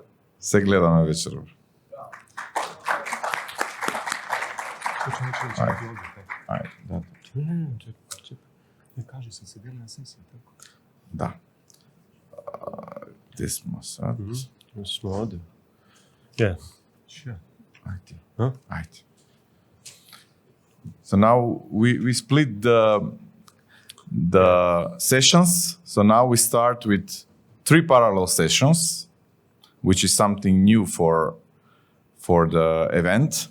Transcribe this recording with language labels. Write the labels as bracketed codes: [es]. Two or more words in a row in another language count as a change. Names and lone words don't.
[mk] Се гледаме вечерва. Ајде, да. Не кажи се седели на сесија, така. [sr] Да. Где смо сад? Смо оде. [en] Yeah. Sure. [mk] Ајде. Huh? [en] Right. So now we split the sessions. So now we start with 3 parallel sessions, which is something new for the event.